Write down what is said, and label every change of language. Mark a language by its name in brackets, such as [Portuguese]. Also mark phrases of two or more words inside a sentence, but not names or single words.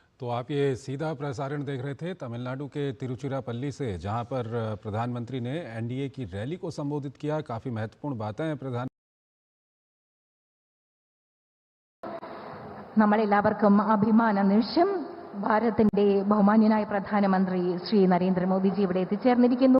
[Hindi] आप ये सीधा प्रसारण देख रहे थे तमिलनाडु के तिरुचिरापल्ली से, जहां पर प्रधानमंत्री ने एनडीए की रैली को संबोधित किया। काफी महत्वपूर्ण बातें प्रधान [Malayalam] നമ്മളെല്ലാവർക്കും അഭിമാന നിമിഷം ഭാരതത്തിന്റെ ബഹുമാന്യനായ പ്രധാനമന്ത്രി ശ്രീ നരേന്ദ്രമോദിജി ഇവിടെ എത്തിച്ചേർന്നിരിക്കുന്നു.